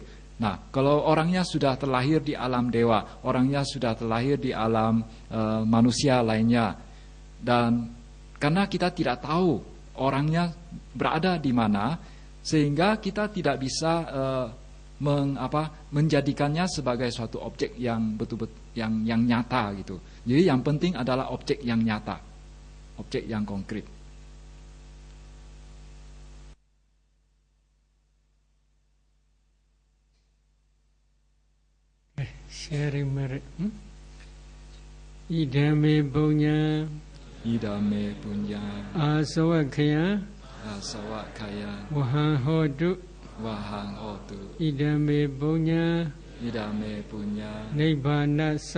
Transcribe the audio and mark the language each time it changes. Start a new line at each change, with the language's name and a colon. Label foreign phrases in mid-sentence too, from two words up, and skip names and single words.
Indonesian: Nah, kalau orangnya sudah terlahir di alam dewa, orangnya sudah terlahir di alam manusia lainnya, dan karena kita tidak tahu orangnya berada di mana, sehingga kita tidak bisa menjadikannya sebagai suatu objek yang betul-betul yang nyata gitu. Jadi yang penting adalah objek yang nyata, objek yang konkret.
English: Sharing merit.
Pali: Idame punya. Idame punya. Asawakaya. Asawakaya. Wahang hodu. Wahang hodu. Idame punya. Idame punya. Nibbanasa.